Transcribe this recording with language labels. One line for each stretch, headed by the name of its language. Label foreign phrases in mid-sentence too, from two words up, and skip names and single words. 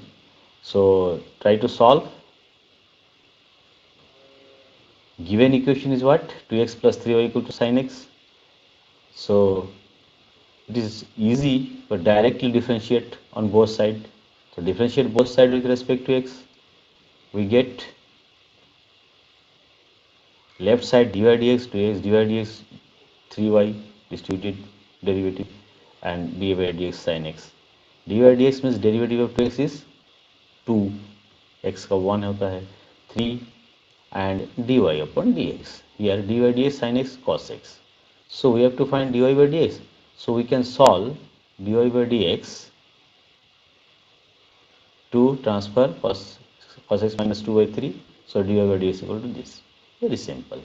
English: So try to solve. Given equation is what? 2x plus 3y equal to sin x. So it is easy to directly differentiate on both sides. So differentiate both sides with respect to x. We get left side dy dx 2x dy dx 3y distributed derivative and dy by dx sin x. dy dx means derivative of 2x is 2, x
Hindi: का 1 होता है
English: 3 and dy upon dx. Here dy dx sin x cos x. So we have to find dy by dx. So we can solve dy by dx to transfer cos x minus 2 by 3. So dy by dx equal to this. Very simple.